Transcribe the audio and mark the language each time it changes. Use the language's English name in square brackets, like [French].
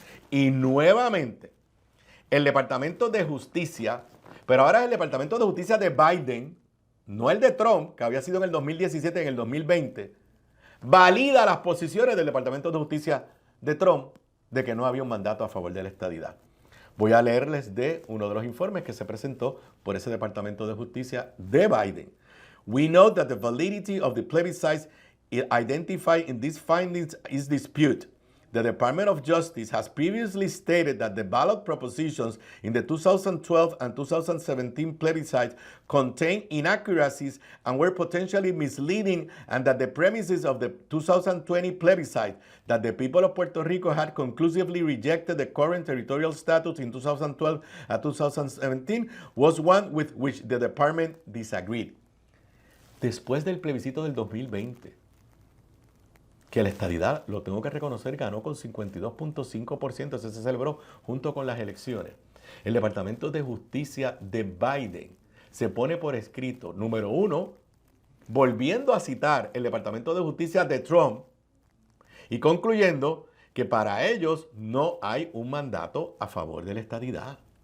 [Spanish] Y nuevamente, el Departamento de Justicia, pero ahora es el Departamento de Justicia de Biden, no el de Trump, que había sido en el 2017 y en el 2020, valida las posiciones del Departamento de Justicia de Trump de que no había un mandato a favor de la estadidad. Voy a leerles de uno de los informes que se presentó por ese Departamento de Justicia de Biden. [English] We know that the validity of the plebiscites identified in these findings is disputed. The Department of Justice has previously stated that the ballot propositions in the 2012 and 2017 plebiscites contain inaccuracies and were potentially misleading, and that the premises of the 2020 plebiscite, that the people of Puerto Rico had conclusively rejected the current territorial status in 2012 and 2017, was one with which the department disagreed. [Spanish] Después del plebiscito del 2020, que la estadidad, lo tengo que reconocer, ganó con 52.5%, ese se celebró junto con las elecciones. El Departamento de Justicia de Biden se pone por escrito, número 1, volviendo a citar el Departamento de Justicia de Trump y concluyendo que para ellos no hay un mandato a favor de la estadidad.